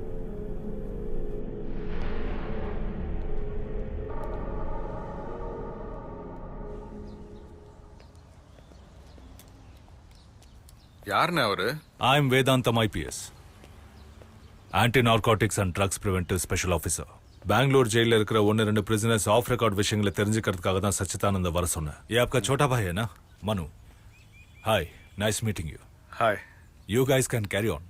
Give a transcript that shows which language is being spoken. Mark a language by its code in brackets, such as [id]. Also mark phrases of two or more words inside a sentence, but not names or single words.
[ta] யாருன்னு அவரு? [en] I am வேதாந்தம் IPS, anti narcotics and drugs preventive special officer. [ta] பெங்களூர் ஜெயில இருக்கிற 1-2 [en] prisoners off record [ta] விஷயங்களை தெரிஞ்சுக்கிறதுக்காக தான் சச்சிதானந்த வர சொன்னேன். [hi] ये आपका छोटा भाई है ना, मनु? [en] hi, nice meeting you. हाय. You guys can carry on.